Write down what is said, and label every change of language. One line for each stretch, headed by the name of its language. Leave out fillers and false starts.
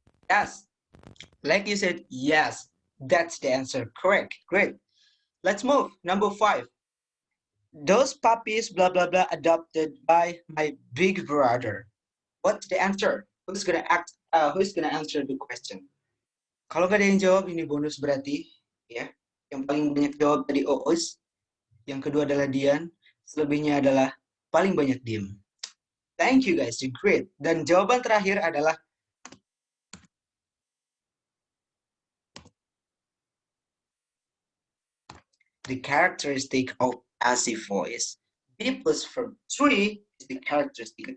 English: Yes. Like you said, yes. That's the answer. Correct. Great. Let's move. Number 5. Those puppies, blah blah blah, adopted by my big brother. What's the answer? Who's gonna answer the question?
Indonesian: Kalau nggak ada yang jawab, ini bonus berarti, ya. Yang paling banyak jawab tadi Oos, yang kedua adalah Dian, selebihnya adalah paling banyak diem.
English: Thank you guys, you great.
Indonesian: Dan jawaban terakhir adalah
English: the characteristic of passive voice. B plus verb 3 is the characteristic.